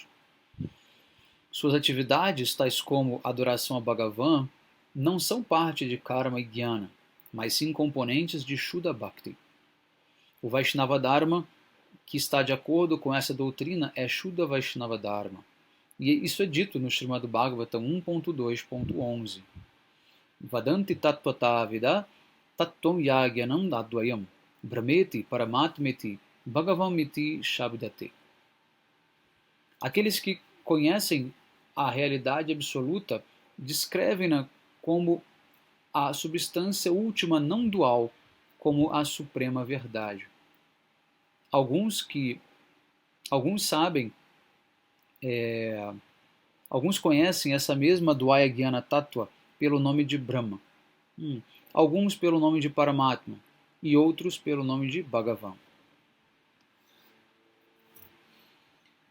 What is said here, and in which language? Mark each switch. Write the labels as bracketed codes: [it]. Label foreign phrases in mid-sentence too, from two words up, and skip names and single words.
[pt] Suas atividades, tais como adoração a Bhagavan, não são parte de Karma e Jnana, mas sim componentes de [sa] Shuddha Bhakti. [pt] O [sa] Vaishnava Dharma, [pt] que está de acordo com essa doutrina, é [sa] Shuddha Vaishnava Dharma. [pt] E isso é dito no Srimad Bhagavatam 1.2.11. [sa] Vadanti tattvata vida tattvam yagyanam advayam brahmeti paramatmeti bhagavamiti shabdate. [pt] Aqueles que conhecem a realidade absoluta descrevem-na como a substância última não dual, como a suprema verdade. Alguns sabem, alguns conhecem essa mesma [sa] Dvaya Jnana Tattva [pt] pelo nome de Brahma, alguns pelo nome de Paramatma e outros pelo nome de Bhagavan.